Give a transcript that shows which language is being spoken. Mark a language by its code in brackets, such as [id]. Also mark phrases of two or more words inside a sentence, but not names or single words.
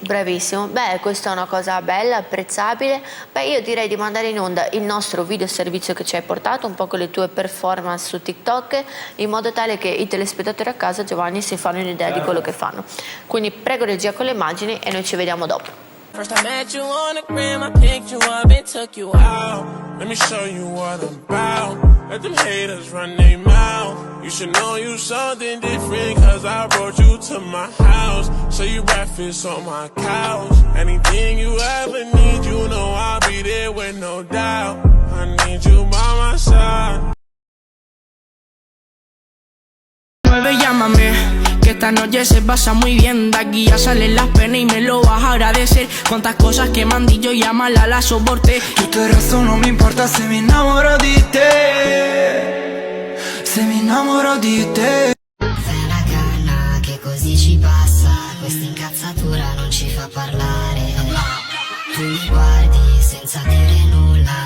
[it] Bravissimo, beh questa è una cosa bella, apprezzabile. Beh, io direi di mandare in onda il nostro video servizio che ci hai portato, un po' con le tue performance su TikTok, in modo tale che i telespettatori a casa, Giovanni, si fanno un'idea di quello che fanno. Quindi prego regia con le immagini e noi ci vediamo dopo. [en] First I met you on the gram, I picked you up and took you out. Let me show you what I'm about. Let them haters run their mouth. You should know you something different, cause I brought you to my house. So you breakfast on my couch. Anything you ever need, you know I'll be there with no doubt. I need you by my side. [es] Llámame, que esta noche se pasa muy bien. De aquí ya salen las penas y me lo vas a agradecer. Cuántas cosas que me han dicho, llámala, la soporté. [it] Tutto il resto non mi importa se mi innamoro di te. Se mi innamoro di te. Fai una canna che così ci passa. Questa incazzatura non ci fa parlare. Tu mi guardi senza dire nulla.